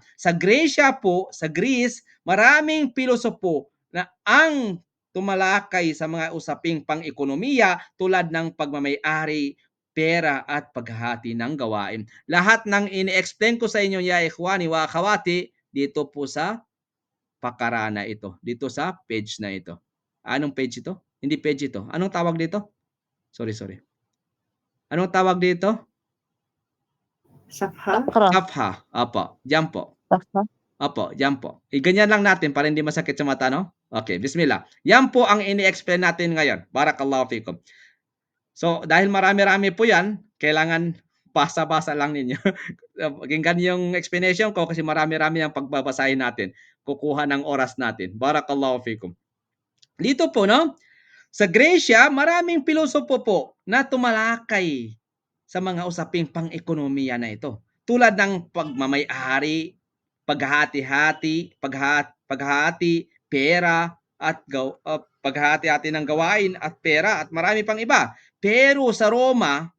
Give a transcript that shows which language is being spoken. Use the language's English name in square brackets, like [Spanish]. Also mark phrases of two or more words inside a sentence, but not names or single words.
[Filipino] Sa Gracia po, sa Greece, maraming pilosopo na ang tumalakay sa mga usaping pang-ekonomiya tulad ng pagmamay-ari, pera at paghahati ng gawain. Lahat ng ini-explain ko sa inyo, [Arabic] يا إخواني وأخواتي, [Filipino] dito po sa pakarana ito. Dito sa page na ito. Anong page ito? Hindi page ito. Anong tawag dito? Sorry. Anong tawag dito? Safha? Safha. Apo. Diyan po. Safha. Opo, yan po. Ganyan lang natin para hindi masakit sa mata, no? Okay, bismillah. Yan po ang ini-explain natin ngayon. [Arabic] بارك الله فيكم. [Filipino] So, dahil marami-rami po yan, kailangan basa-basa lang ninyo. Pakinggan yung explanation ko kasi marami-rami ang pagbabasahin natin. Kukuha ng oras natin. [Arabic] بارك الله فيكم. [Filipino] Dito po, no? Sa Gracia, maraming pilosopo po na tumalakay sa mga usaping pang-ekonomiya na ito. Tulad ng pagmamay-ari, paghahati, pera, at paghahati-hati ng gawain at pera at marami pang iba.